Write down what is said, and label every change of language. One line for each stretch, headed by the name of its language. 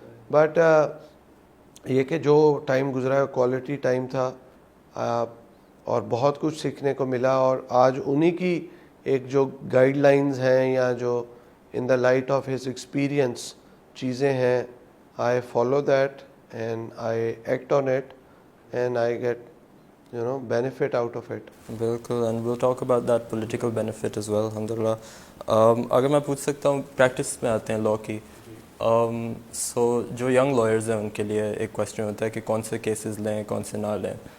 Urdu: But یہ کہ جو ٹائم گزرا ہے کوالٹی ٹائم تھا, اور بہت کچھ سیکھنے کو ملا. اور آج انہی کی ایک جو گائیڈ لائنز ہیں یا جو
English: In the light of his experience چیزیں ہیں, I follow that and I act on it and I get benefit out of it. بالکل, and we'll talk about that political benefit as well, الحمدللہ.
Urdu: اگر میں پوچھ سکتا ہوں, پریکٹس میں آتے ہیں لاء کی. سو جو ینگ لائرز ہیں ان کے لیے ایک کویشچن ہوتا ہے کہ کون سے کیسز لیں, کون سے نہ لیں.